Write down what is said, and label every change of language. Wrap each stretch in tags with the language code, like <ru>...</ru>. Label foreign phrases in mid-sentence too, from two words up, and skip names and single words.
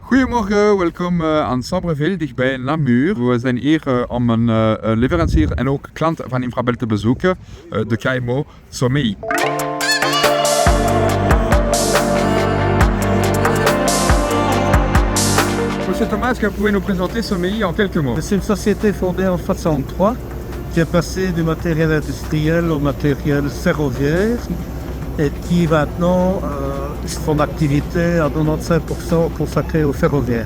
<nl>Goedemorgen, welkom aan Sabreville, dichtbij Namur. We zijn hier om een leverancier en ook klant van Infrabel te bezoeken, de KMO Somei.</nl> <fr>Monsieur Thomas, est-ce que vous pouvez nous présenter Somei en quelques mots? C'est une société fondée en 1963 qui est passée du matériel industriel au matériel ferroviaire et qui maintenant son activité à 95% consacrée au ferroviaire.</fr>